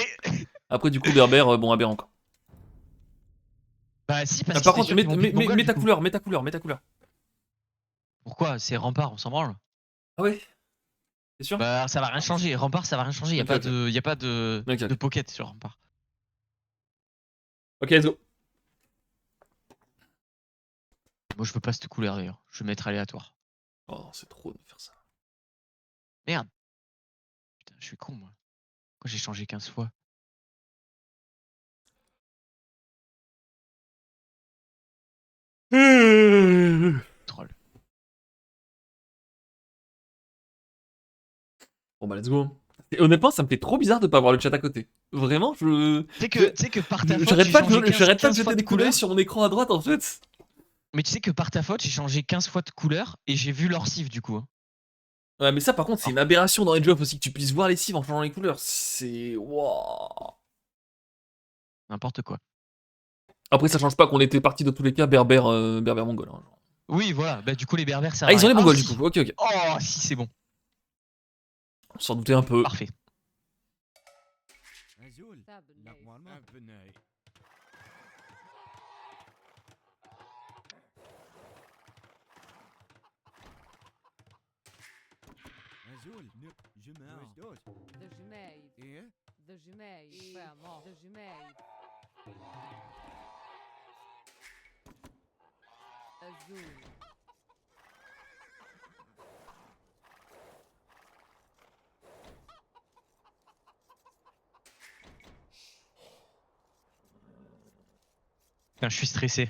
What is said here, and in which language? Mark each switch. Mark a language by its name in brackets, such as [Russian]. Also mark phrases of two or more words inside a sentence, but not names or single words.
[French] après, du coup, Berber, bon, aberrant quoi. Bah si, parce Par qu'ils contre, étaient sûrs qu'ils vont beat Mongol, mets du ta coup. couleur, mets ta couleur, mets ta couleur. Pourquoi? C'est Rempart, on s'en branle. Ah ouais. C'est sûr? Bah ça va rien changer. Rempart, ça va rien changer. Y a Ok, pas ok. de, y a pas de, Ok, ok. de pocket sur Rempart. [English] Ok, let's go. [French] Moi je veux pas cette couleur d'ailleurs. Je vais mettre aléatoire. Oh, c'est trop de faire ça. Merde. Putain, je suis con moi. Pourquoi j'ai changé 15 fois? Troll. Bon bah, [English] let's go. [French] Et honnêtement, ça me fait trop bizarre de pas avoir le chat à côté. Vraiment, Tu sais que par ta faute, j'arrête j'ai pas, changé 15 j'arrête pas de 15 fois jeter des coups d'œil sur mon écran à droite en fait. Mais tu sais que par ta faute, j'ai changé 15 fois de couleur et j'ai vu leur cive du coup. Hein. Ouais, mais ça par contre, c'est une aberration dans Age of aussi que tu puisses voir les cives en changeant les couleurs. C'est. Waouh. N'importe quoi. Après, ça change pas qu'on était parti de tous les cas berbère mongol. Hein, genre. Oui, voilà. Bah, du coup, les berbères, ça Ah, ils ont les mongols si. du coup. Ok, ok. Oh, si, c'est bon. On s'en doutait un peu. Parfait. Azul. Normalement. Azul. Je meurs. De jumeille. Et De jumeille. Frère mort. De jumeille. Azul. Putain, je suis stressé.